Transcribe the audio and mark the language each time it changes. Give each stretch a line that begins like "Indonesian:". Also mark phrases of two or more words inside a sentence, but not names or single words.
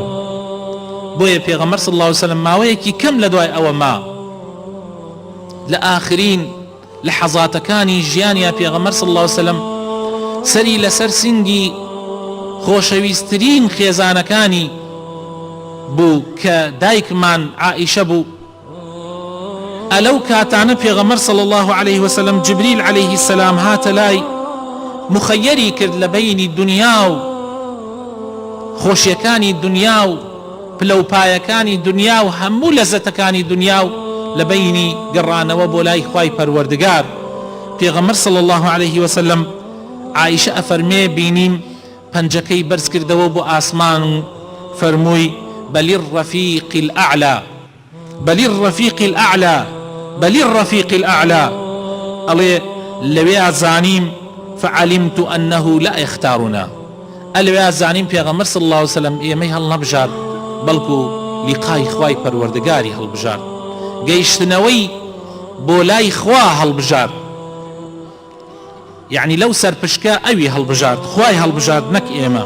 Central Kurdish: بۆیە پێغەمبەر
Arabic: صلی الله عليه وسلم
Central Kurdish: ماوەیەکی کەم لە دوای ئەوە ما لە ئاخرین لەحەزاتەکانی ژیانیا پێغەمبەر
Arabic: صلی الله عليه وسلم
Central Kurdish: سەری لەسەر سنگی خۆشەویستترین خێزانەکانی بوو کە دایکمان عائیشە بوو. ئەلەو کاتانە پێغەمبەر
Arabic: صلی الله عليه وسلم
Central Kurdish: جبریل
Arabic: عليه السلام
Central Kurdish: هاتە لای، مخەیەری کرد لە بینی دنیا و خۆشیەکانی دنیا و پلەپایەکانی دنیا و هەموو لەزەتەکانی دنیا و لە بینی گەڕانەوە بۆ لای خوای پەروەردگار. پێغەمبەر
Arabic: صلی الله عليه وسلم
Central Kurdish: عائیشە ئەفەرمێ بینیم پەنجەکەی بەرز کردەوە بۆ ئاسمان و فەرمووی:
Arabic: بەلی الرەفیق الأعلى، بەلی الرەفیق الأعلى، بەلی الرەفیق الأعلى.
Central Kurdish: ئەڵێ لەوێ زانیم
Arabic: فعلمت أنه لا يختارنا،
Central Kurdish: ئەلوێ زانیم پێغەمبەر
Arabic: صلی الله عليه وسلم
Central Kurdish: ئێمەی هەڵ نەبژارد، بەڵکو لیقای خوای پەروەردگاری هەڵبژارد، گەیشتنەوەی بۆ لای خوا هەڵبژارد. یعنی لەو سەرپشکە ئەوی هەڵبژارد، خوای هەڵبژارد، نەک ئێمە.